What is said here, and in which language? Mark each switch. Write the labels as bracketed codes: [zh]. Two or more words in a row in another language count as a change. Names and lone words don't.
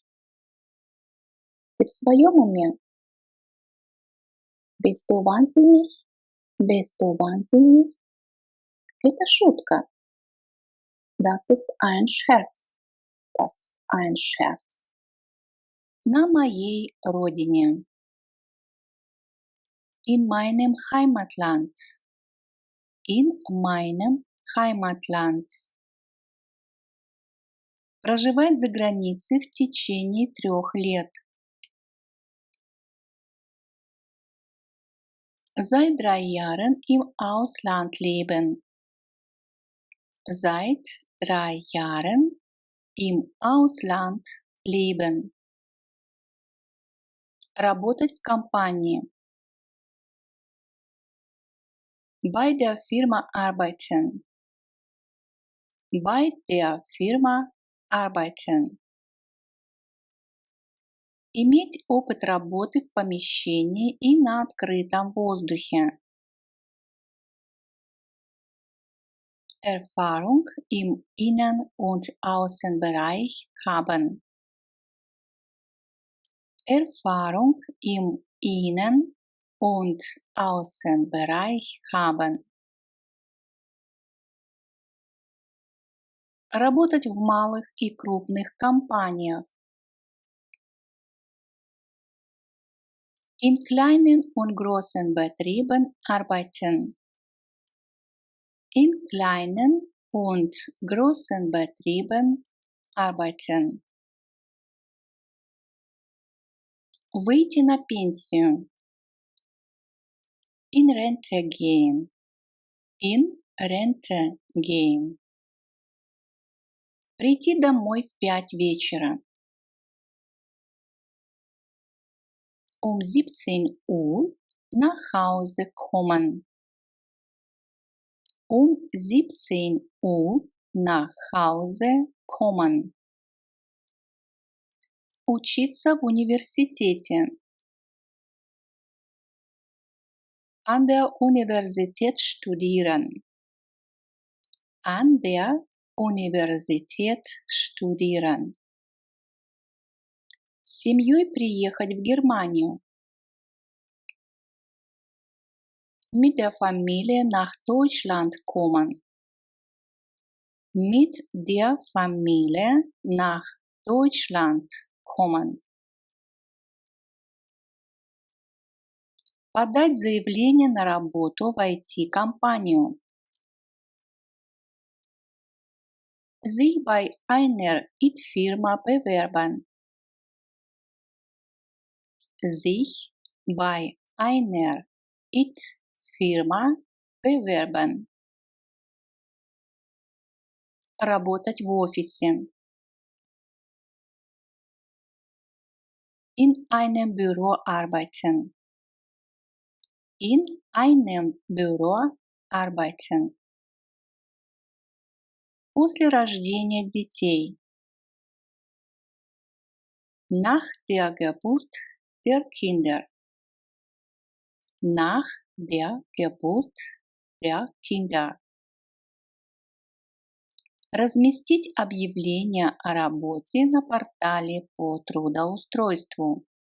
[ru] Ты в своем уме? [de] Bist du wahnsinnig? Bist du wahnsinnig? [ru] Это шутка. [de] Das ist ein Scherz. Das ist ein Scherz. [ru] На моей родине. [de] In meinem Heimatland. In meinem Heimatland. [ru] Проживать за границей в течение 3 лет. [de] Seit 3 Jahren im Ausland leben. Seit 3 Jahren im Ausland leben. [ru] Работать в компании. [de] Bei der Firma arbeiten. Bei der Firma arbeiten. [ru] Иметь опыт работы в помещении и на открытом воздухе. [de] Erfahrung im Innen- und Außenbereich haben. Erfahrung im Innen- und Außenbereich haben. [ru] Работать в малых и крупных компаниях. [de] In kleinen und großen Betrieben arbeiten. In kleinen und großen Betrieben arbeiten. [ru] Выйти на пенсию. [de] In Rente gehen. In Rente gehen. [ru] Прийти домой в 5 вечера. [de] Um 17 Uhr nach Hause kommen. Um 17 Uhr nach Hause kommen. [ru] Учиться в университете. [de] An der Universität studieren. An der Universität studieren. [ru] С семьей приехать в Германию. [de] Mit der Familie nach Deutschland kommen. Mit der Familie nach Deutschland kommen. [ru] Подать заявление на работу в IT-компанию. [de] Sich bei einer IT-Firma bewerben. Sich bei einer IT-Firma bewerben. [ru] Работать в офисе. [de] In einem Büro arbeiten. In einem Büro arbeiten. [ru] После рождения детей. [de] Nach der Geburt der Kinder. Nach der Geburt der Kinder. [ru] Разместить объявление о работе на портале по трудоустройству.